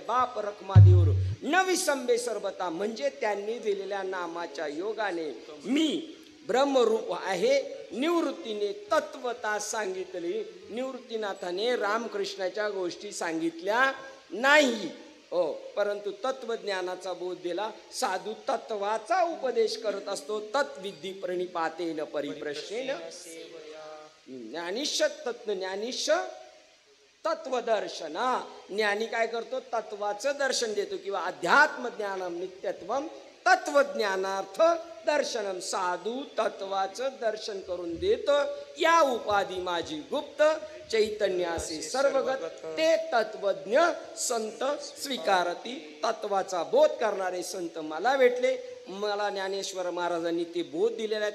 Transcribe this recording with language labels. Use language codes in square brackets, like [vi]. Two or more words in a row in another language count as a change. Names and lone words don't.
[mr] बाप रखुमादेवर न विसंबे सर्वता, म्हणजे त्यांनी दिलेल्या नामाच्या योगाने मी ब्रह्मरूप आहे. निवृत्तीने तत्वता सांगितली. निवृत्तीनाथाने रामकृष्णाच्या गोष्टी सांगितल्या नाही, हो, परंतु तत्वज्ञानाचा बोध दिला. साधू तत्वाचा उपदेश करत असतो. [sa] तत्विद्धी प्रणिपातेन परिप्रश्नेन ज्ञानिश तत्व ज्ञानिश तत्वदर्शना. [mr] ज्ञानी काय करतो, तत्वाचं दर्शन देतो, किंवा [sa] अध्यात्म ज्ञानम नित्यत्वम तत्वज्ञानार्थ दर्शनम. [mr] साधू तत्वाचं दर्शन करून देतो. या उपाधी माझी गुप्त, चैतन्यासी सर्वगत, ते तत्वज्ञ संत स्वीकारती. तत्वाचा बोध करणारे संत मला भेटले. मला ज्ञानेश्वर महाराजांनी ते बोध दिलेला आहे.